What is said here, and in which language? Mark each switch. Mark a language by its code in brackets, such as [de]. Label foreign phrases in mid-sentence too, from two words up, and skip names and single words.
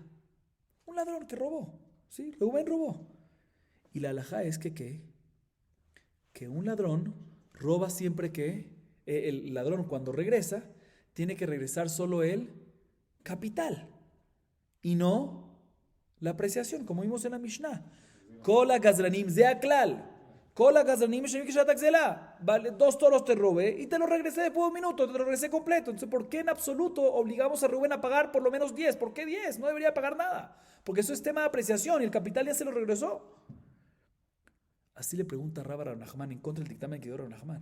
[es] Un ladrón que robó. ¿Sí? Reubén robó. Y la halajá es que un ladrón roba siempre que el ladrón cuando regresa tiene que regresar solo el capital y no la apreciación, como vimos en la Mishnah. [he] Kola gazranim zeaklal. Kola gazranim [es] vale, 2 toros te robé y te lo regresé después de un minuto, te lo regresé completo. Entonces, ¿por qué en absoluto obligamos a Rubén a pagar por lo menos 10? ¿Por qué 10? No debería pagar nada. Porque eso es tema de apreciación y el capital ya se lo regresó. Así le pregunta Raba a Rav Nachman en contra del dictamen que dio Rav Nachman.